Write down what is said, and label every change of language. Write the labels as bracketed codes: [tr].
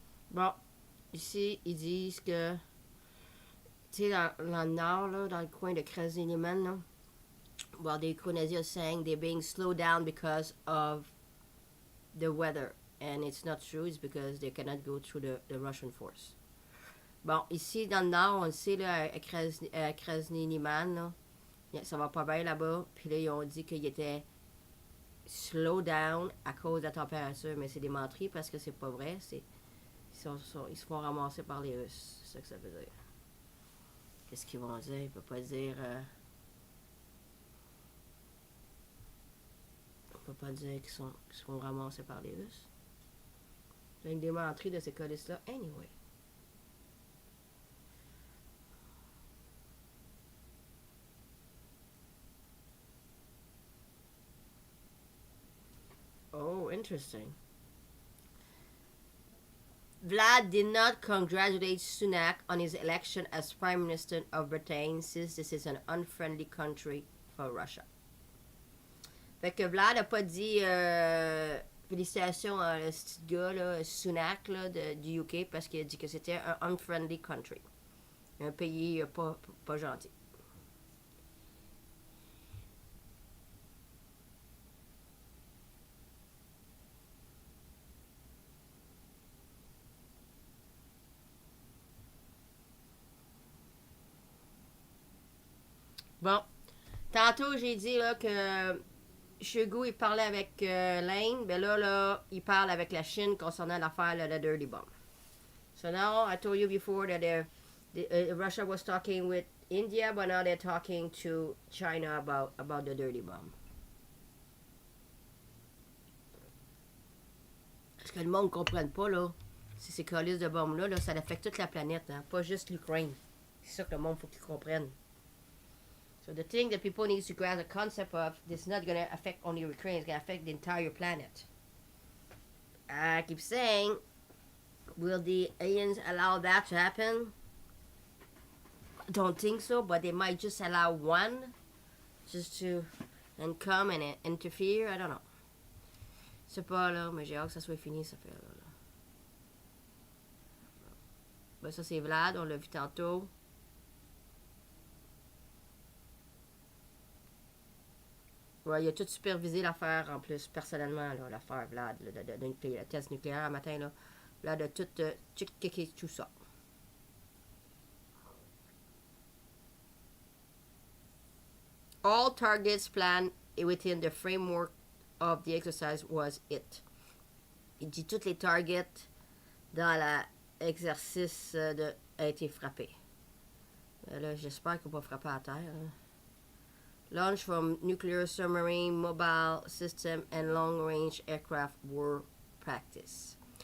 [fr] Bon, ici, ils disent que, tu sais, dans le nord, là, dans le coin de Krasny-Liman, là, [en] well, the Ukrainians are saying they're being slowed down because of the weather. And it's not true, it's because they cannot go through the Russian force. [fr] Bon, ici, dans le nord, on le sait, là, à Krasny-Liman, là, ça va pas bien là-bas. Puis là, ils ont dit qu'il était [en] slow down [fr] à cause de la température. Mais c'est des menteries parce que c'est pas vrai. Ils se font ramasser par les Russes. C'est ça que ça veut dire. Qu'est-ce qu'ils vont dire? Ils ne peuvent pas dire... On peut pas dire qu'ils se font ramasser par les Russes. C'est une démenterie de ces colis-là. [en] Anyway. Oh, interesting. Vlad did not congratulate Sunak on his election as Prime Minister of Britain, since this is an unfriendly country for Russia. [fr] Fait que Vlad a pas dit félicitations à ce petit gars, là, Sunak, là, du UK, parce qu'il a dit que c'était un [en] unfriendly country. [fr] Un pays pas gentil. Bon, tantôt j'ai dit là, que Shogu il parlait avec l'Inde, mais là, il parle avec la Chine concernant l'affaire de la Dirty Bomb. [en] So now I told you before that Russia was talking with India, but now they're talking to China about the Dirty Bomb. [fr] Parce que le monde ne comprenne pas, là, si ces colis de bombes-là, là, ça affecte toute la planète, hein, pas juste l'Ukraine. C'est ça que le monde faut qu'ils comprennent. [en] So the thing that people need to grasp the concept of, this is not going to affect only Ukraine, it's going to affect the entire planet. I keep saying, will the aliens allow that to happen? I don't think so, but they might just allow one just to and come and interfere. I don't know. [fr] C'est pas là, mais j'ai hâte que ça soit fini, ça fait là. Ben, ça c'est Vlad, on l'a vu tantôt. Ouais, il a tout supervisé l'affaire en plus, personnellement, là, l'affaire Vlad, le test nucléaire un matin, là. Vlad a tout checké tout ça. [en] All targets planned within the framework of the exercise was it. [fr] Il dit toutes les targets dans l'exercice a été frappé. Là, j'espère qu'il va pas frapper à terre. Hein. [en] Launch from nuclear submarine, mobile system and long-range aircraft were practice.